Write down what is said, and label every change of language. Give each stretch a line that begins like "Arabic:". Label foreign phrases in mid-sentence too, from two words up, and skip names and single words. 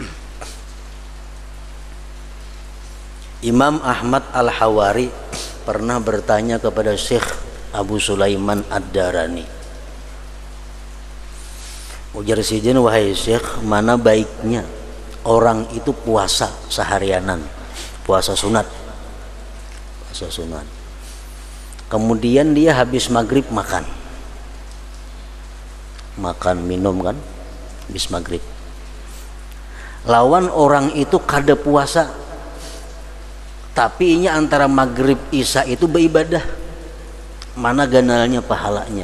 Indonesian: Imam Ahmad Al-Hawari pernah bertanya kepada Syekh Abu Sulaiman Ad-Darani,
Banjar: ujar sidin, wahai Syekh, mana baiknya orang itu puasa seharianan, puasa sunat, kemudian dia habis maghrib makan minum kan habis maghrib, lawan orang itu kada puasa tapi ini antara maghrib isya itu beribadah, mana ganalnya pahalanya?